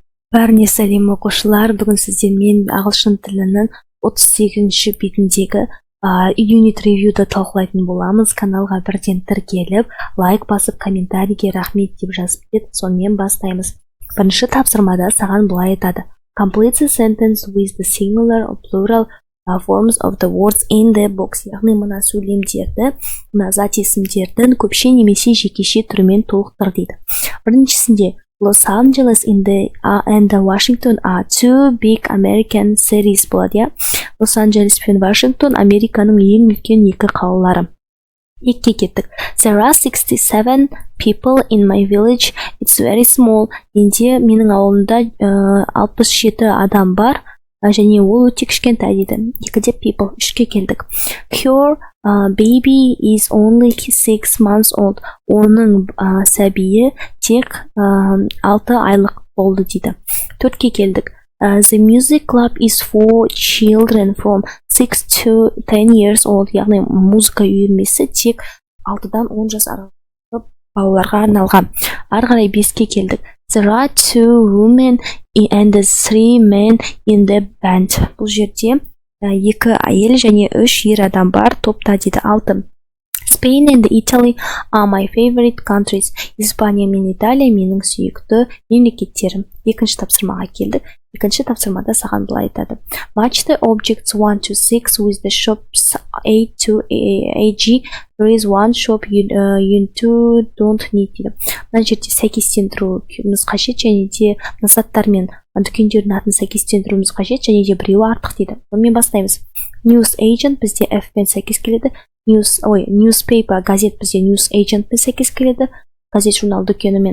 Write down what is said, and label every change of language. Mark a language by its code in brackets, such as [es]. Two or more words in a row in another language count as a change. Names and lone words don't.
[kk] Бәріне сәлем оқушылар, бүгін сіздермен ағылшын тілінің 38-ші бетіндегі unit review'ды талқылайтын боламыз. Каналға бірден тіркеліп, лайк басып, комментарийге рахмет деп жазып кет, сонымен бастаймыз. Бірінші тапсырмада саған былай айтады. [en] Complete the sentence with the singular or plural forms of the words in the box. [kk] Яғни мына сөйлемдерді, мына зат есімдердің көпше немесе жекеше түрімен толықтыр дейді. [en] Біріншісінде Los Angeles and Washington are two big American cities [kk] болады, иә. Лос-Анджелес пен Вашингтон Американың ең үлкен екі қалалары. Екке кеттік. [en] There are 67 people in my village. It's very small. [kk] Енді менің ауылымда 67 адам бар, және ол өте кішкентай дейді. Екіде people, үшке келдік. [en] Her baby is only 6 months old. [kk] Оның сәбиі тек 6 айлық болды дейді. Төртке келдік. [en] The music club is for children from 6 to 10 years old. [kk] Яғни музыка үйірмесі тек 6-дан 10 жас аралығы балаларға арналған. Ары қарай 5-ке келдік. [en] There are 2 women and 3 men in the band. [kk] Бұл жерде 2 әйел және 3 ер адам бар топта дейді. 6. [en] Spain and Italy are my favorite countries. [kk] Испания мен Италия менің сүйікті мемлекеттерім. Екінші тапсырмаға келдік. Екінші тапсырмада саған былай айтады. [en] Match the objects 1 to 6 with the shops A to AG. There is one shop you don't need дейді. [kk] Мына жерде сәйкестендіруіміз қажет, және де заттармен дүкендердің атын сәйкестендіруіміз қажет, және де біреуі артық дейді. Онымен бастаймыз. [en] News agent [kk] бізде F пен сәйкес келеді. Newspaper, газет бізде [en] news agent [kk] пен сәйкес келеді. Газет журнал дүкенімен.